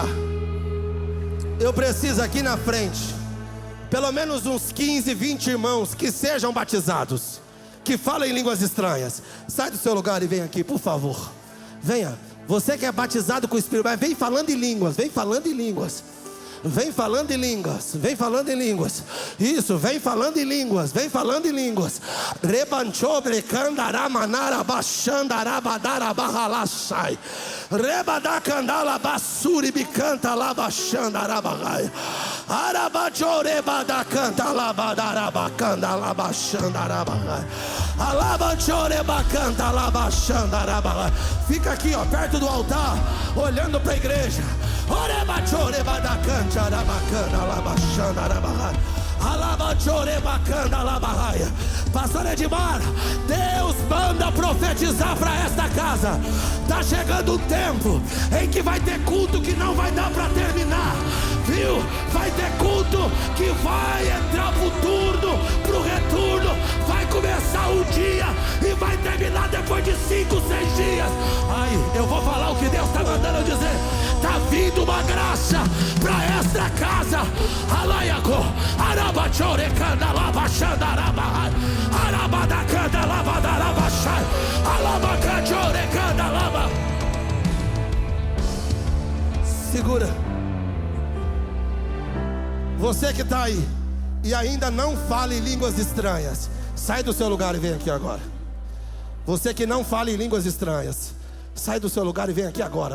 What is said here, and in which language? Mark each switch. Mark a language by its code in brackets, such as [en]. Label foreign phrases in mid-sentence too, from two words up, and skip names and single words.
[pt] Eu preciso aqui na frente pelo menos uns 15, 20 irmãos que sejam batizados, que falem em línguas estranhas. Sai do seu lugar e vem aqui, por favor. Venha, você que é batizado com o Espírito, mas vem falando em línguas, vem falando em línguas. Vem falando em línguas, vem falando em línguas. Isso, vem falando em línguas, vem falando em línguas. Rebanchobre candará manara baixandará badara barralaçai. Rebadacandala basuri bicanta lá baixandará barrai. Arabachore badacanta lá badara bacanda lá baixandará barrai. Alabachore bacanta lá baixandará barrai. Fica aqui, ó, perto do altar, olhando para a igreja. Orebachore badacanta arabacanda lá baixandará barrai. Alabachore bacanda lá barrai. Pastor Edmar, Deus manda profetizar para esta casa. Está chegando um tempo em que vai ter culto que não vai dar para terminar, viu? Vai ter culto que vai entrar pro turno, pro retorno. Vai começar um dia e vai terminar depois de 5, 6 dias. Aí, eu vou falar o que Deus está mandando eu dizer. Está vindo uma graça para esta casa. Alaiaco, arabachore canda labachandarabahai. Arabadacanda labadarabachai. Alabacachore canda laba. Segura. Você que está aí e ainda não fala em línguas estranhas, sai do seu lugar e vem aqui agora. Você que não fala em línguas estranhas, sai do seu lugar e vem aqui agora.